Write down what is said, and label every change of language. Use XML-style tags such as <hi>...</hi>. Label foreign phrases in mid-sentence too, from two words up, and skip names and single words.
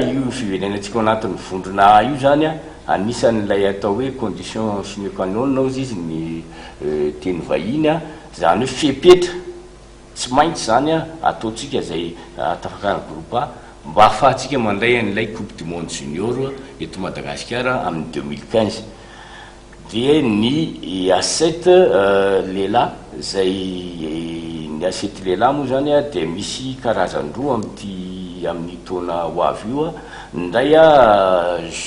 <mg>io fiverenantsika ao anatin'ny vondrona A io zany a anisan'ilay atao hoe</mg> <fr>condition sine qua non</fr> <mg>ozy izy ny teny vahiny a zany hoe fepetra tsy maintsy zany a ataotsika zay tafakarany groupe A mba ahafahantsika mandray an'ilay</mg> <fr>coupe du monde junior</fr> <mg>eto Madagascar amin'ny 2015 dia ny A7 lehilahy zay ny A7 lehilahy moa zany a dia misy karazan-droa amin'ny taona ho avy io nday a</mg>